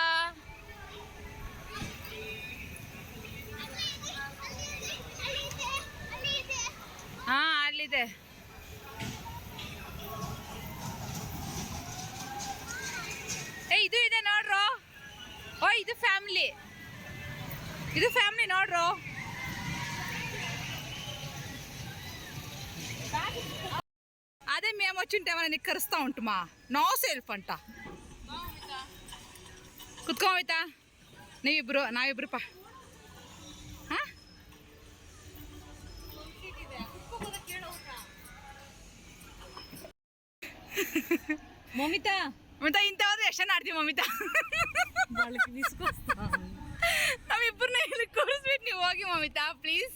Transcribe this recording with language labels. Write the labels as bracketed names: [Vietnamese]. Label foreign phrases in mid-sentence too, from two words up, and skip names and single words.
[Kannada] ಹಾ ಅಲ್ಲಿದೆ. ಇದು ಇದೆ ನೋಡ್ರೋ. ಓ ಇದು ಫ್ಯಾಮಿಲಿ ನೋಡ್ರೋ. [Telugu] అదే మేము వచ్చింటే ఏమైనా నిక్కరుస్తూ ఉంటుమా. నో సెల్ఫ్ అంట. కుత్కోమితా [Kannada] ನಾವಿಬ್ರು ಪಾ. ಮಮಿತಾ ಇಂಥವ್ರು ಎಷ್ಟು ಆಡ್ತೀವಿ ಮಮಿತಾ. ನಾವಿಬ್ಬರನ್ನ ಇಲ್ಲಿ ಕೂರಿಸ್ಬಿಟ್ಟು ನೀವು ಹೋಗಿ ಮಮಿತಾ ಪ್ಲೀಸ್.